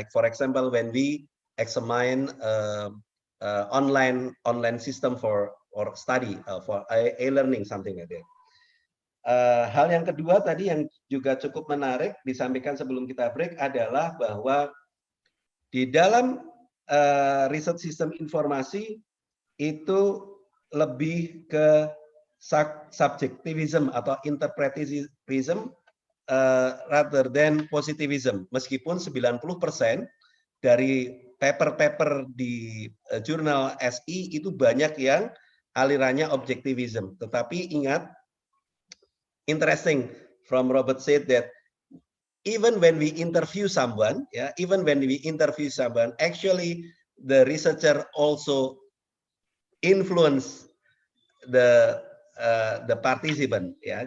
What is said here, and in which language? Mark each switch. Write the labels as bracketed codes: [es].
[en] Like for example, when we examine online system for study for e-learning, something like that. [id] Hal yang kedua tadi yang juga cukup menarik disampaikan sebelum kita break adalah bahwa di dalam riset sistem informasi itu lebih ke subjektivism atau interpretivism [en] rather than positivism. [id] Meskipun 90% dari paper-paper di jurnal SI itu banyak yang alirannya objectivism. Tetapi ingat, [en] interesting, from Robert said that even when we interview someone, actually the researcher also influence the participant, ya.